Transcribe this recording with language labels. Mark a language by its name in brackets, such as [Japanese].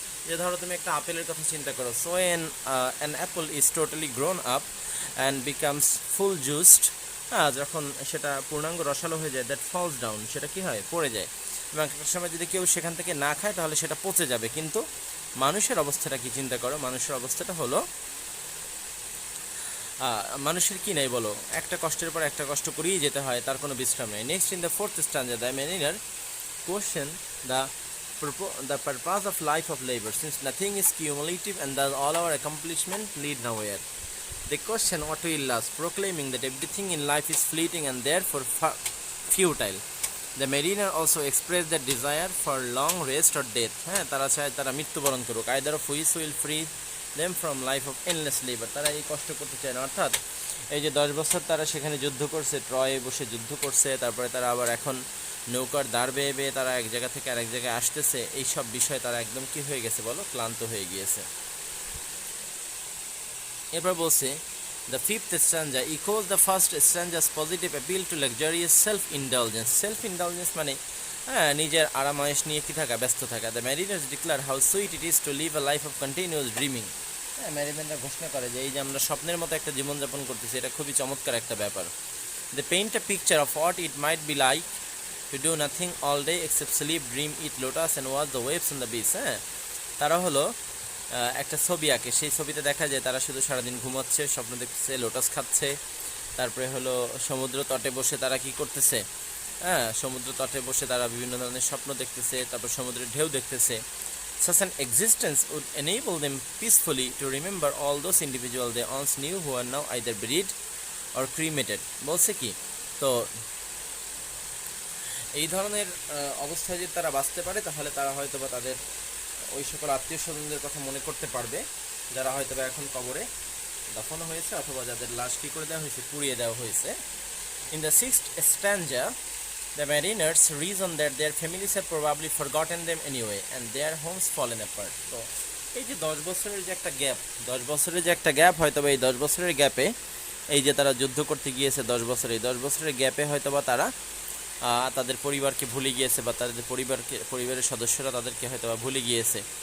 [Bangla] যে ধরো তুমি একটা আপেলের কথা চিন্তা করো, [English] so an apple is totally grown up and becomes full juiced, [Bangla] যখন সেটা পূর্ণাঙ্গ রসালো হয়ে যায়, [English] that falls down, [Bangla] সেটা কি হয়, পড়ে যায়, এবং একটা সময় যদি কেউ সেখান থেকে না খায় তাহলে সেটা পচে যাবে, কিন্তু মানুষের অবস্থাটা কি চিন্তা করো, মানুষের অবস্থাটা হলো মানুষের কি নাই বলো, একটা কষ্টের পর একটা কষ্ট করেই যেতে হয়, তার কোনো বিশ্রাম নেই। [English] Next in the fourth stanza the mariner question the purpose of life of labor, since nothing is cumulative and thus all our accomplishments lead nowhere. They question what will last, proclaiming that everything in life is fleeting and therefore futile. The mariner also expressed their desire for long rest or death. হ্যাঁ, [Bangla] তারা চায় তারা মৃত্যুবরণ করুক, [English] either of which will free them from life of endless labor. [Bangla] তারা এই কষ্ট করতে চায় না, অর্থাৎ এই যে 10 বছর তারা সেখানে যুদ্ধ করছে, ট্রয়ে বসে যুদ্ধ করছে, তারপরে তারা আবার এখন নৌকার দাঁড় বেয়ে বেয়ে তারা এক জায়গা থেকে আরেক জায়গায় আসতেছে, এই সব বিষয়ে তারা একদম কি হয়ে গেছে বলো, ক্লান্ত হয়ে গিয়েছে। এরপর বলছে [English] the fifth stanza echoes the first stanza's positive appeal to luxurious self-indulgence. [Bangla] Self-indulgence মানে নিজের আরামায়েশ নিয়ে কি থাকা, ব্যস্ত থাকা। [English] The mariners declare how sweet it is to live a life of continuous dreaming. [Bangla] ম্যারিনাররা ঘোষণা করে যে এই যে আমরা স্বপ্নের মতো একটা জীবনযাপন করতেছি, এটা খুবই চমৎকার একটা ব্যাপার। [English] They paint a picture of what it might be like to do nothing all day except sleep, dream, eat lotus and watch the waves on the beach. [Bangla] তারা হলো একটা ছবি আঁকে, সেই ছবিতে দেখা যায় তারা শুধু সারাদিন ঘুমাচ্ছে, স্বপ্ন দেখতেছে, লোটাস খাচ্ছে, তারপরে হলো সমুদ্র তটে বসে তারা কি করতেছে, সমুদ্র তটে বসে তারা বিভিন্ন ধরনের স্বপ্ন দেখতেছে, তারপর সমুদ্রের ঢেউ দেখতেছে। [English] Such an existence would enable them peacefully to remember all those individuals they once knew who are now either buried or cremated. [Bangla] বলছে কি, তো এই ধরনের অবস্থায় যদি তারা বাঁচতে পারে তাহলে তারা হয়তো বা তাদের ওই সকল আত্মীয় স্বজনদের কথা মনে করতে পারবে যারা হয়তো বা এখন কবরে দাফন হয়েছে অথবা যাদের লাশ কী করে দেওয়া হয়েছে, পুড়িয়ে দেওয়া হয়েছে। [English] In the sixth stanza, the mariners reason that their families have probably forgotten them anyway and their homes fallen apart. [Bangla] তো এই যে 10 বছরের যে একটা গ্যাপ, 10 বছরের যে একটা গ্যাপ, হয়তো বা এই 10 বছরের গ্যাপে এই যে তারা যুদ্ধ করতে গিয়েছে 10 বছরে, এই 10 বছরের গ্যাপে হয়তো বা তারা তাদের পরিবারকে ভুলে গিয়েছে বা তাদের পরিবারের সদস্যরা তাদেরকে হয়তো বা ভুলে গিয়েছে।